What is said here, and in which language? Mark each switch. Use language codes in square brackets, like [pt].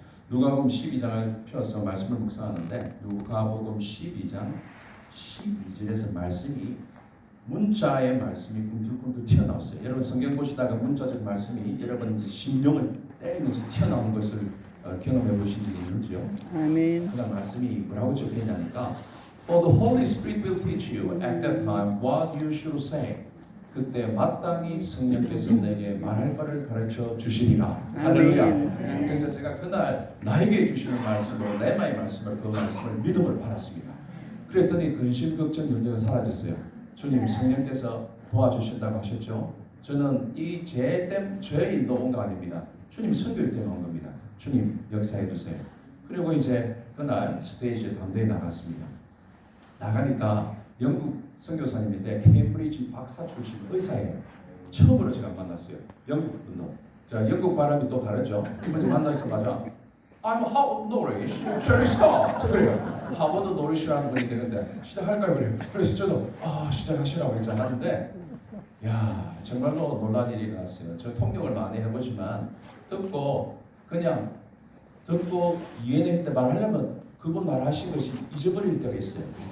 [ko] 누가복음 12장을 펴서 말씀을 묵상하는데 누가복음 12장 12절에서 말씀이 문자의 말씀이 꿈틀꿈틀 튀어나왔어요. 여러분 성경 보시다가 문자적 말씀이 여러분 심령을 때리면서 튀어나오는 것을 경험해 보신 적이 있는지요? 아멘. 그다음 말씀이 뭐라고 적혀있냐니까 [en] For the Holy Spirit will teach you at that time what you should say. [ko] 그때 마땅히 성령께서 내게 말할 바를 가르쳐 주시리라. 할렐루야. 그래서 제가 그날 나에게 주시는 말씀으로 레마의 말씀을 그 말씀을 믿음을 받았습니다. 그랬더니 근심 걱정 염려가 사라졌어요. 주님 성령께서 도와주신다고 하셨죠. 저는 이 저의 일도 온 거 아닙니다. 주님 선교일 때만 온 겁니다. 주님 역사해 주세요. 그리고 이제 그날 스테이지에 담대히 나갔습니다. 나가니까 영국 선교사님인데 케임브리지 박사 출신 의사예요. 처음으로 제가 만났어요. 영국 분도. 자, 영국 발음이 또 다르죠. 이번에 만나자마자 [en] I'm Harvard Norwich. Shall we start? 그래요. [ko] 하버드 노리시라는 분이 되는데 시작할까요? 그래요. 그래서 저도 시작하시라고 이제 하는데 야 정말로 놀란 일이 일어났어요. 저 통역을 많이 해보지만 그냥 듣고 이해는 했는데 말하려면 그분 말하신 것이 잊어버릴 때가 있어요.